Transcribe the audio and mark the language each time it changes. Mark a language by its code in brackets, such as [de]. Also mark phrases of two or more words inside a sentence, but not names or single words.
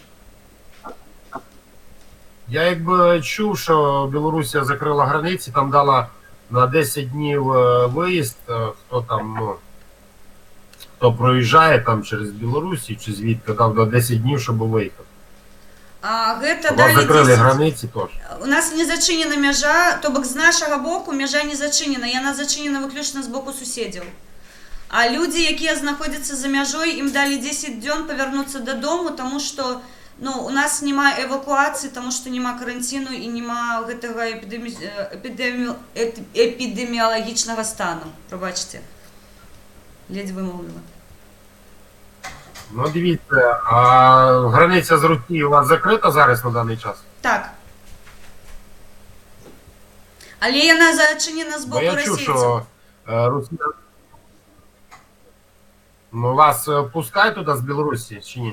[uk] Я якби чув, що Білорусія закрила границі, там дала на 10 днів виїзд, хто там, ну, хто проїжджає там через Білорусі чи звідки, дав на 10 днів, щоб виїхати. [be] А гэта [uk] Вас далі закрили 10. границі теж. [be] У нас не зачинена мяжа, то бок з нашага боку мяжа не зачинена, яна зачинена выключна з боку суседзяў. А людзі, якія знаходзяцца за мяжой, ім далі 10 дзён павярнуцца дадому, таму што у нас няма эвакуацыі, таму што няма каранціну і няма гэтага эпідэміялагічнага стану. Прабачце. Ледзь вымовила. [uk] Ну дивіться, а границя з Росією у вас закрита зараз на даний час? [be] Так. Але яна зачинена з [uk] Бо [be] боку [uk] я чув, [be] расійців. [uk] що Росія... Ну, вас пускають туди з Білорусі чи ні?